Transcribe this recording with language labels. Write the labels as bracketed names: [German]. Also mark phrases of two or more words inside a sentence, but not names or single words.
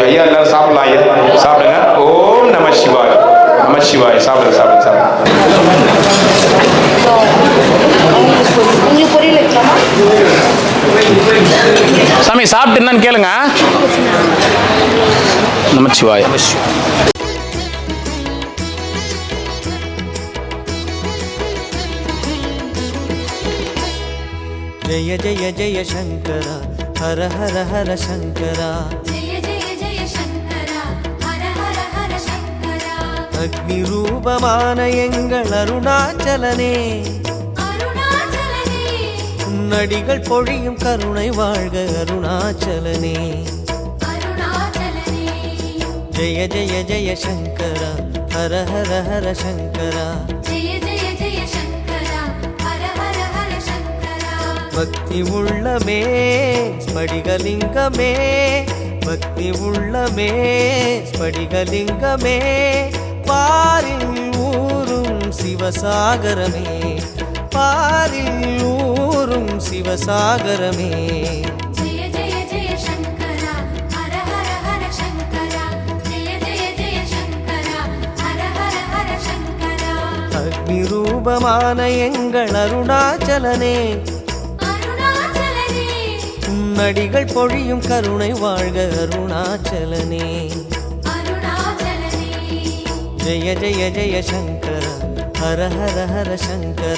[Tamil] ஐயா எல்லாரும் சாப்பிடலாம், ஐயா சாப்பிடுங்க. ஓம் நம சிவாய், நம சிவாய். சாப்பிடுங்க சாப்பிடுங்க சாப்பிடுங்க. சாமி சாப்பிட்டு என்னன்னு கேளுங்க. நமச்சிவாய். [Sanskrit] जय जय जय शंकर हर हर हर शंकर, जय जय जय शंकर हर हर हर शंकर. [Tamil] अग्नि रूपமான எங்கள் அருணாச்சலனே, அருணாச்சலனே உன்னடிகள் பொழியும் கருணை வாழ்க அருணாச்சலனே. அருணாச்சலனே [Sanskrit] जय जय जय शंकर हर हर हर शंकर, जय जय जय शंकर हर हर हर शंकर. [Tamil] பக்தி உள்ளமே ஸ்படிகலிங்கமே, பக்தி உள்ளமே ஸ்படிகலிங்கமே, பாரில் ஊரும் சிவசாகரமே, பாரில் ஊரும் சிவசாகரமே. [Sanskrit] जय जय जय शंकर हर हर हर शंकर, जय जय जय शंकर हर हर हर शंकर. [Tamil] அக்னி ரூபமான எங்கள் அருணாச்சலனே, உன்னடிகள் பொழியும் கருணை வாழ்க அருணாச்சலனே. அருணாச்சலனே [Sanskrit] जय जय जय शंकर हर हर हर शंकर,